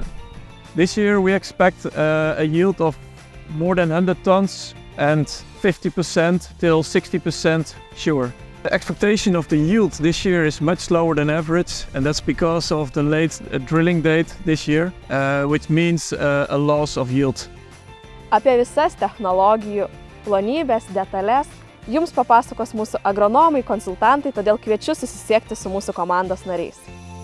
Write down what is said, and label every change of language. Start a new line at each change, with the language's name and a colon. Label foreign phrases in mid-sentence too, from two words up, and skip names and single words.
English: This year we expect a yield of more than 100 tons and 50% till 60% sugar. The expectation of the yield this year is much lower than average, and that's because of the late drilling date this year, which means a loss of yield.
Lithuanian: Apie visas technologijų plonybės, detalės jums papasakos mūsų agronomai, konsultantai, todėl kviečiu susisiekti su mūsų komandos nariais.